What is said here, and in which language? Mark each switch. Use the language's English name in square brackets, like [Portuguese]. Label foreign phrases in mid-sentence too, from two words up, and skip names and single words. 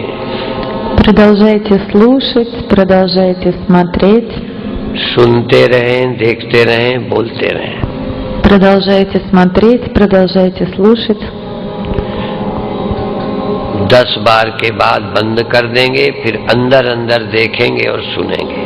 [Russian] Продолжайте слушать, продолжайте смотреть, [Hindi] सुनते रहें, देखते रहें, बोलते रहें। [Russian] продолжайте смотреть, продолжайте слушать. [Hindi] 10 बार के बाद बंद कर देंगे, फिर अंदर अंदर देखेंगे और सुनेंगे।